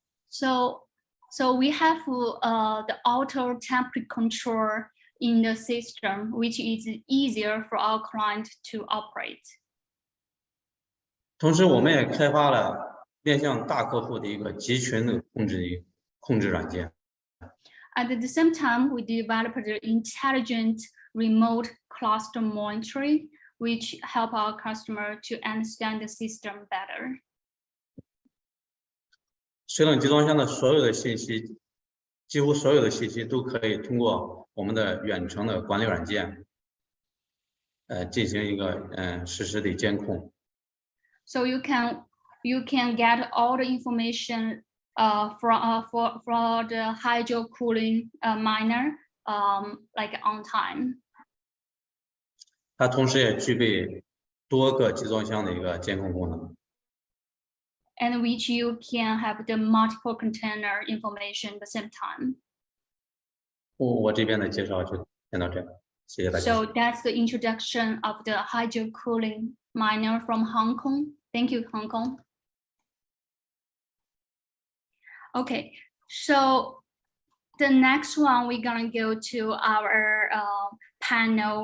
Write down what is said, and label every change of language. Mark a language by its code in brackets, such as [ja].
[en] So we have the auto temperature control in the system, which is easier for our client to operate. [zh] 同时，我们也开发了面向大客户的一个集群的控制软件。 [en] At the same time, we developed the intelligent remote cluster monitoring, which help our customer to understand the system better. [zh] 水冷集装箱的所有的信息，几乎所有的信息都可以通过我们的远程的管理软件，进行一个实时的监控。 [en] So you can get all the information for the hydro cooling miner like on time. [zh] 它同时也具备多个集装箱的一个监控功能。 [en] And which you can have the multiple container information at the same time. [zh] 我这边的介绍就先到这儿，谢谢大家。 [en] So that's the introduction of the hydro cooling miner from Hong Kong. Thank you, Hong Kong. Okay, so the next one, we're gonna go to our panel.